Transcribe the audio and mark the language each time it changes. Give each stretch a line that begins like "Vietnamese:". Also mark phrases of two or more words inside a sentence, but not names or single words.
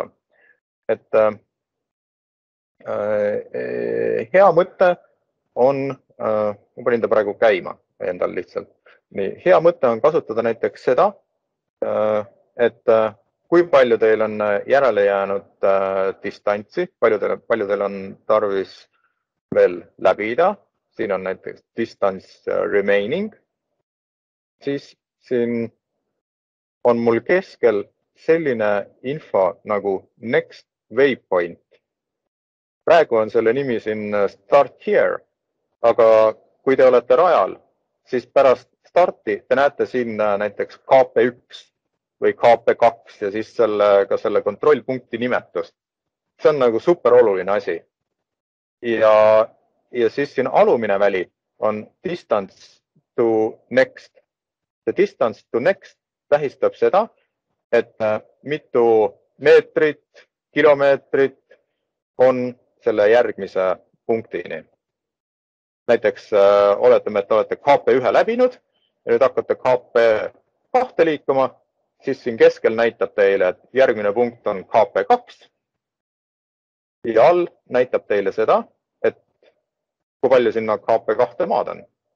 Estonian: Et hea mõte on, ma panin ta praegu käima endal lihtsalt. Nii, hea mõte on kasutada näiteks seda, et kui palju teil on järele jäänud distantsi, palju teil on tarvis veel läbida. Siin on näiteks
English: distance remaining.
Estonian: Siis siin on mul keskel selline info nagu
English: next waypoint.
Estonian: Praegu on selle nimi siin
English: start here,
Estonian: aga kui te olete rajal, siis pärast starti te näete siin näiteks KP1 või KP2 ja siis ka selle kontrollpunkti nimetust. See on nagu super oluline asi. Ja siis siin alumine väli on
English: distance to next.
Estonian: See
English: distance to next
Estonian: tähistab seda, et mitu meetrit, kilomeetrit on selle järgmise punktini. Näiteks oletame, et olete KP1 läbinud ja nüüd hakkate KP2 liikuma, siis siin keskel näitab teile, et järgmine punkt on KP2 ja all näitab teile seda, et kui palju sinna KP2 maad on.